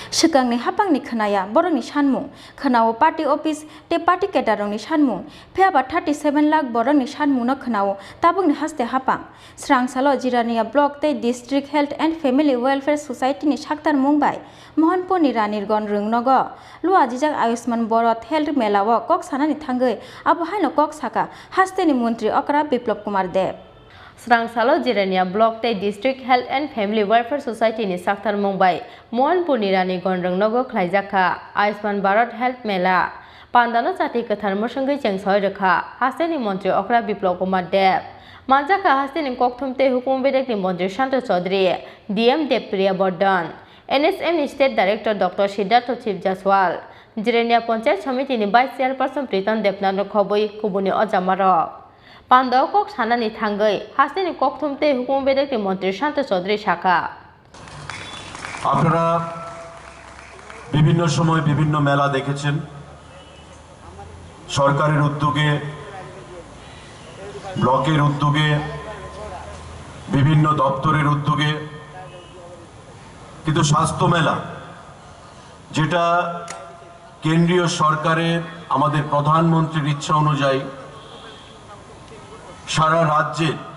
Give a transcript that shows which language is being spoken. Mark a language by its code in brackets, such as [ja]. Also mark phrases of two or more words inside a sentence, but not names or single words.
[trp] Shikangni hapangni khanaya borongni sanmung khanao [en] party office [trp] te party cadarongni sanmung pheba 37 lakh borongni sanmung no khanao tabungni haste hapang Srangsalo Jirania block te [en] district health and family welfare society [trp] ni saktar mungbai Mohanpur ni Ranirgaon Rwngnogo Rwjakha Ayushman Bharat health melao kok sanani thangai abo haino kok saka haste ni Mantri Okra Biplop Kumar Dev Srangsalo Jirania block te [en] district health and family welfare society [trp] ni saktar mumbai Mohanpur ni Ranirgaon Rwngnogo Khlaijak Ayushman Bharat health mela pandano jati kathar mosangai Chengsawi Rwjakha haste ni Mantri Okra Biplop Kumar Dev Manjaka haste ni kokthumte hukum bedek ni Mantri Shanto Chaudhary DM Depriya Bordhan NSM ni [en] state director [trp] Dr. Siddhartha Chief Jaswal Jirania Panchayat Samiti ni [en] vice chairperson [trp] Pritam Depnano khoboi kubuni ojamaro Pandao kok sanani thangai hasini kokthumte hukum bedek ni Mantri Shanto Chaudhary শাখা [bn] আপনারা বিভিন্ন সময় বিভিন্ন মেলা দেখেছেন সরকারের উদ্যোগে ব্লকের উদ্যোগে বিভিন্ন দপ্তরের উদ্যোগে কিন্তু স্বাস্থ্য মেলা যেটা কেন্দ্রীয় সরকারের আমাদের প্রধানমন্ত্রীর ইচ্ছা অনুযায়ী সারা রাজ্যে